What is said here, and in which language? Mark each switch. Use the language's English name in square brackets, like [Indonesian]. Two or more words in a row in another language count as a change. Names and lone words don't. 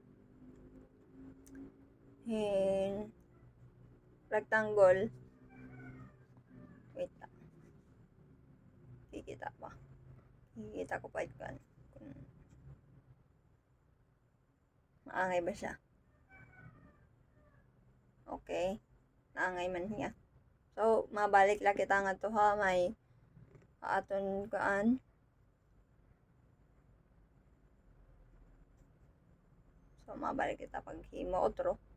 [Filipino] rectangle wait lang kikita ko pa ito [Waray] maangay ba siya okay naangay man niya so mabalik lang kita nga to ha may aton kaan so mabalik kita pag himo otro